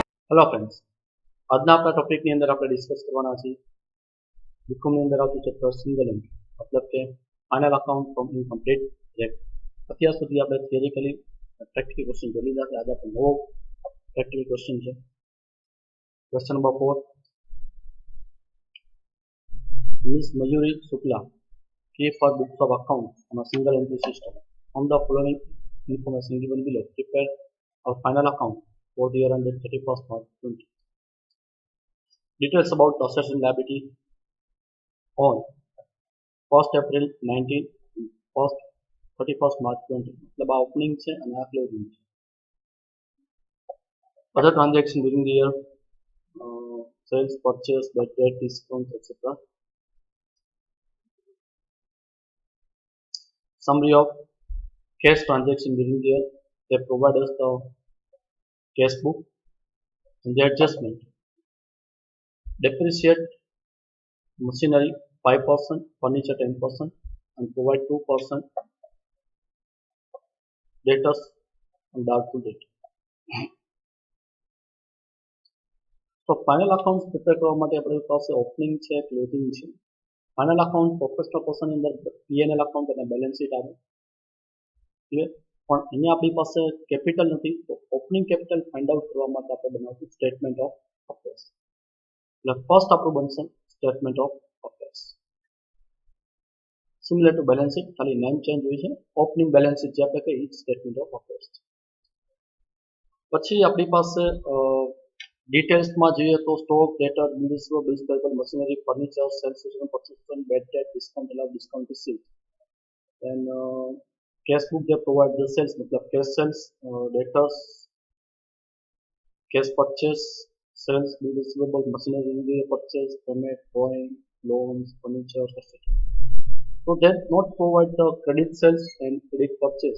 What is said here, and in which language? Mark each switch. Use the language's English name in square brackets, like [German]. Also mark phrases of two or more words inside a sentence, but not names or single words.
[English] hello friends, [Gujarati] આજના આપણા ટોપિકની અંદર આપણે ડિસ્કસ કરવાના છીએ બીકોમની અંદર આવતું ચેપ્ટર [English] single entry [Gujarati] મતલબ કે [English] final account from incomplete record. [Gujarati] અત્યાર સુધી આપણે [English] theoretically practical question [Gujarati] જોઈ લીધા છે. આજે આપણે નવો [English] practical question [Gujarati] છે. [English] question number 4. મિસ મયુરી શુક્લા keep her books of accounts on a single entry system. From the following information given below, prepare our final account for the year ended 31st March 20. Details about the assets and liability on 1st April 19 and 31st March 20. [Hindi] मतलब [Gujarati] આ ઓપનિંગ છે અને આ ક્લોઝિંગ છે. [English] Other transactions during the year, sales, purchase, bad debt, discounts, etc. Summary of cash transaction during the year. They provide us the cash book and the adjustment. Depreciate machinery 5%, furniture 10%, and provide 2% debtors and doubtful debt. [Gujarati] તો [English] final account [Gujarati] પ્રિપેર કરવા માટે આપણી પાસે ઓપનિંગ છે, ક્લોઝિંગ છે. [English] final account professional [Gujarati] પર્સનની અંદર [English] PNL account [Gujarati] અને [English] balance sheet [Gujarati] આવે. ક્લિયર? પણ અહીંયા આપણી પાસે કેપિટલ નથી, તો [English] opening capital find out [Gujarati] કરવા માટે આપણે બનાવશું [English] statement of affairs. [Gujarati] એટલે ફર્સ્ટ આપણું બનશે [English] statement of affairs. similar to balance sheet, [Gujarati] ખાલી [English] name change [Gujarati] હોય છે. [English] opening balance sheet [Gujarati] જે આપણે કહીએ [English] statement of affairs. [Gujarati] પછી આપણી પાસે ડિટેલ્સમાં જોઈએ તો [English] stock, debtor, bills payable, machinery, furniture, sales, purchase, bad debt, discount allowed, discount received. then cash book they provide the sales मतलब cash sales, debtors, cash purchase, sales, bill receivable, machinery purchase, payment, drawing, loans, furniture, etc. So they not provide the credit sales and credit purchase.